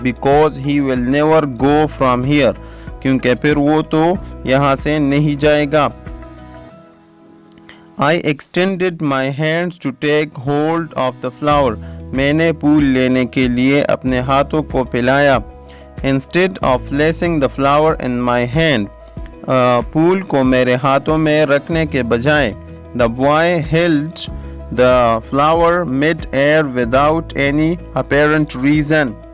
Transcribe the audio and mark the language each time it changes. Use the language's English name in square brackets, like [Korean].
[English] Because he will never go from here. [Urdu] کیونکہ پھر وہ تو یہاں سے نہیں جائے گا. [English] I extended my hands to take hold of the flower. [Urdu] میں نے پھول لینے کے لیے اپنے ہاتھوں کو پھیلایا. [English] Instead of placing the flower in my hand. [Urdu] پھول کو میرے ہاتھوں میں رکھنے کے بجائے. [English] The boy held the flower mid-air without any apparent reason.